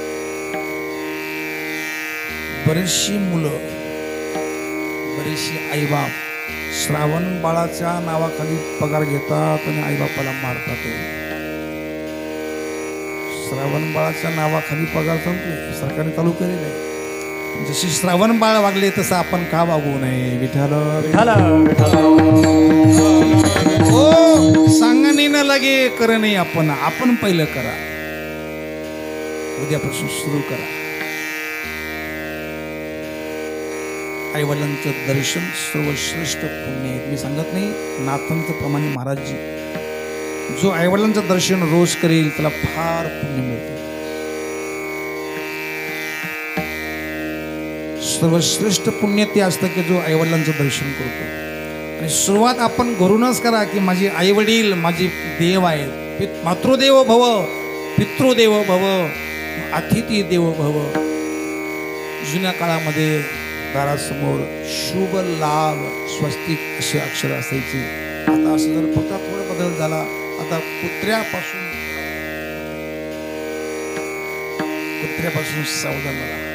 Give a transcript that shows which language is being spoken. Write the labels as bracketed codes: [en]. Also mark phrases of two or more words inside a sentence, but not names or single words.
[mr] बरीचशी मुलं बरीचशी आईबाप श्रावण बाळाच्या नावाखाली पगार घेतात आणि आईबापाला मारतात. श्रावण बाळाच्या नावाखाली पगार चालतोय, सरकारने चालू केलेलं आहे. जशी श्रावण बाळ वागले तसं आपण का वागू नये. विठाला विठाला विठाला हो सांगणे न लगे कर नाही. आपण पहिलं करा. उद्यापासून सुरू करा. आई वडिलांचं दर्शन सर्वश्रेष्ठ पुण्य आहे. मी सांगत नाही नाथांत प्रमाणे महाराजजी जो आई वडिलांचं दर्शन रोज करेल त्याला फार पुण्य मिळते. सर्वश्रेष्ठ पुण्य ते असतं की जो आई वडिलांचं दर्शन करतो. आणि सुरुवात आपण घरूनच करा की माझे आई वडील माझे देव आहेत. [sa] मातृदेव भव, पितृदेव भव, अतिथी देव भव. [mr] जुन्या काळामध्ये दारासमोर शुभ लाभ स्वस्तिक असे अक्षर असायचे. आता असं जर फक्त थोडा बदल झाला. आता कुत्र्यापासून सावधान राहा.